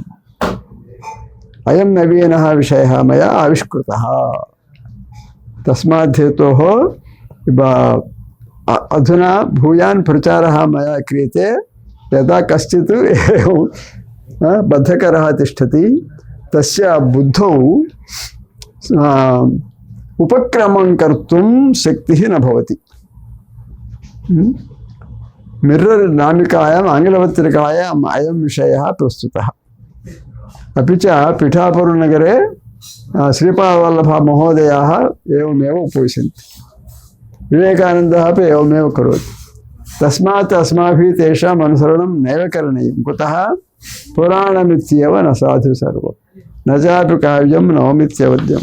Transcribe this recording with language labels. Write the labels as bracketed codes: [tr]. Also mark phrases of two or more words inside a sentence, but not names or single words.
[sa] अयं नवीनः विषयः मया आविष्कृतः। तस्मात् हेतोः अधुना भूयान् प्रचारः मया क्रियते। यदा कश्चित् बद्धकरः तिष्ठति तस्य बुद्धौ ఉపక్రమం కర్తుం శక్తి న భవతి. మిర్రర్ నామికాయాం ఆంగ్లపత్రికాయాం అయం విషయः ప్రస్తుతः. अपि च पिठापुरनगरे श्रीपादवल्लभः महोदयाः एवमेव उपविशन्ति. विवेकानन्दः अपि एवमेव करोति. तस्मात् अस्माभिः तेषाम् अनुसरणं नैव करणीयं. कुतः? पुराणमित्येव न साधु सर्वं न चापि काव्यं नवमित्यवद्यम्.